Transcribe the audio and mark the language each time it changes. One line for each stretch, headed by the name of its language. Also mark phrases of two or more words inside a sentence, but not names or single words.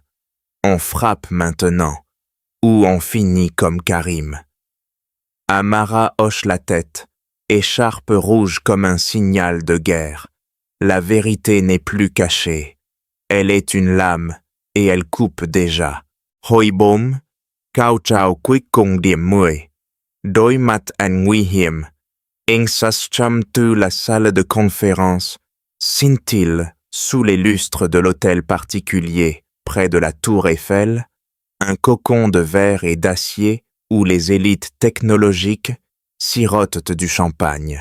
French: On frappe maintenant, ou on finit comme Karim. Amara hoche la tête, écharpe rouge comme un signal de guerre. La vérité n'est plus cachée. Elle est une lame, et elle coupe déjà.
Vietnamese: Hồi 4, cao trào cuối cùng điểm 10. Đối mặt anh nguy hiểm.
French: En s'acham tu la salle de conférence, scintille sous les lustres de l'hôtel particulier, près de la tour Eiffel, un cocon de verre et d'acier où les élites technologiques sirotent du champagne.